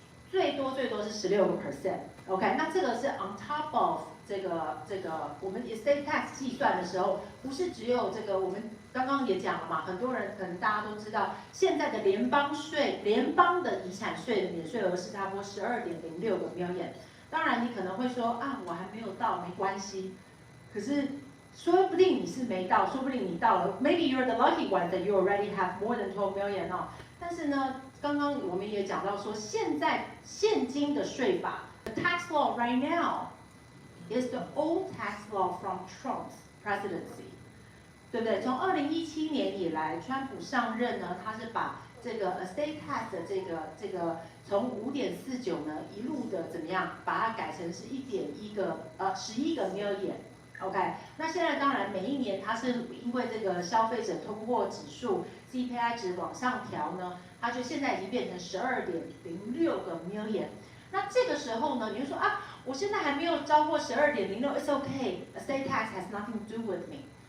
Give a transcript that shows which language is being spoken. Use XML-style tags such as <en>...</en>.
<zh>最多是16%。OK， 那这个是</zh> <en>on top of</en> <zh>这个我们 estate tax 计算的时候，不是只有这个，我们刚刚也讲了嘛，很多人可能大家都知道，现在的联邦的遗产税的免税额是差不多12.06个 million。当然你可能会说啊，我还没有到，没关系。可是说不定你是没到，说不定你到了</zh> <en>，maybe you're the lucky one that you already have more than 12 million 哦。</en> <zh>但是呢，刚刚我们也讲到说，现今的税法</zh> <en>，the tax law right now is the old tax law from Trump's presidency，</en> <zh>对不对？</zh> <en>从2017年以来，川普上任呢，他是把这个 estate tax 的这个从5.49呢一路的怎么样，把它改成是11个 million。OK， 那现在当然每一年它是因为这个消费者通货指数 CPI 值往上调呢，它就现在已经变成12.06个 million。</en> <zh>那这个时候呢，你就说啊，我现在还没有超过12.06 ，</zh> <en>it's okay，estate tax has nothing to do with me。</en>